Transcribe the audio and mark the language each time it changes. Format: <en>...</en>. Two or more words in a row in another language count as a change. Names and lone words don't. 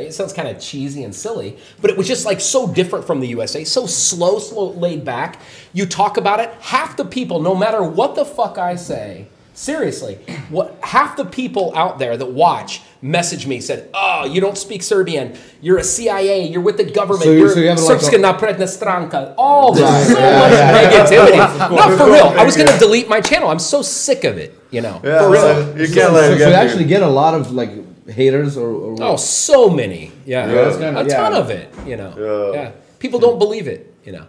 <en>It sounds kind of cheesy and silly, but it was just like so different from the USA, so slow, laid back. You talk about it, half the people, no matter what the fuck I say, seriously, half the people out there that watch messaged me, said, "Oh, you don't speak Serbian. You're a CIA. You're with the government. So you you're have like Srpska napredna stranka." All this, so much negativity. Not for real. I was going to delete my channel. I'm so sick of it, you know. Yeah, for real. so you So can't let it you get actually get a lot of like haters or Oh, so many. Yeah. that's kinda- a ton yeah. of it, you know. Yeah. Yeah. People don't believe it, you know.</en>